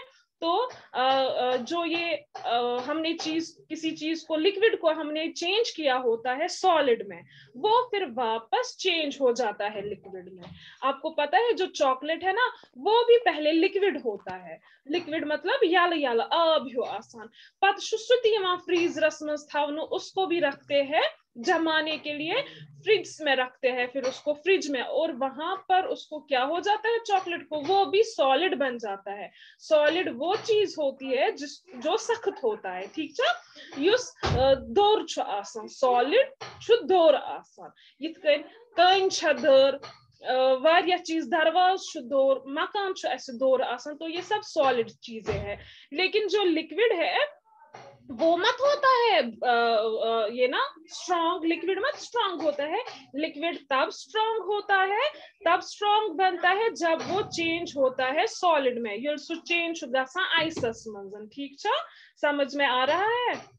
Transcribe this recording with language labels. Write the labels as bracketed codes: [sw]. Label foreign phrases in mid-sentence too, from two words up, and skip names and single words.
[hi] तो जो ये हमने किसी चीज को, लिक्विड को हमने चेंज किया होता है सॉलिड में, वो फिर वापस चेंज हो जाता है लिक्विड में। आपको पता है जो चॉकलेट है ना वो भी पहले लिक्विड होता है। लिक्विड मतलब [ks] यल यल आब हो आसान, पत फ्रीज रसमस थावनु, [hi] उसको भी रखते हैं जमाने के लिए, फ्रिज में रखते हैं, फिर उसको फ्रिज में, और वहां पर उसको क्या हो जाता है चॉकलेट को, वो भी सॉलिड बन जाता है। सॉलिड वो चीज होती है जो सख्त होता है, ठीक है। [ks] युस दौर छु आसान, सॉलिड छु दौर आसान, यिथ कन छ दौर, वारिया चीज, दरवाज छु दौर, मकान छु ऐसे दौर आसान, [hi] तो ये सब सॉलिड चीजें हैं। लेकिन जो लिक्विड है वो मत होता है ये ना स्ट्रॉन्ग, लिक्विड मत स्ट्रॉन्ग होता है। लिक्विड तब स्ट्रॉन्ग होता है, तब स्ट्रॉन्ग बनता है जब वो चेंज होता है सॉलिड में, [ks] ये सु चेंज गसा आइसस मंजन, ठीक छ, [hi] समझ में आ रहा है?